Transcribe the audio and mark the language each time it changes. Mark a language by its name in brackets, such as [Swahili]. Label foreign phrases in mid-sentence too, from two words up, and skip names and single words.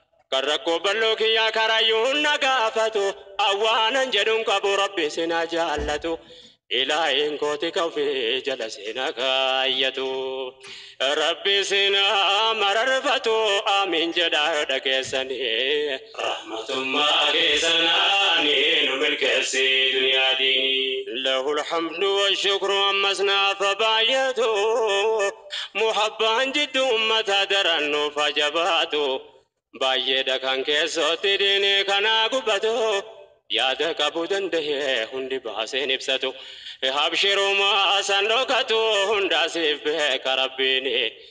[Oromo] Kan rakkoo bal'oo kiyyaa karayyuu na gaafatu. Awwaanan jedhuun qabu Rabbi si na jaallatu. Ilaahiin kooti ka ofii jala si na kaayyatu. Rabbi si na mararfatu. Amiin jedhaa yoo dhageessani. Rahmatummaa keessanaani nu milkeessi duniyaa diini. [Arabic] له الحمد والشكر [Oromo] ammas naaf baay'atu. Muhabbaan jidduu ummata daran nuuf ajabaatu. Baay'eedha kan keessootti diinii kanaa gubatu. Yaada qabu danda'e hundi baaseen ibsatu. Abshirummaa san dhokatu hunda siif beeka Rabbiini.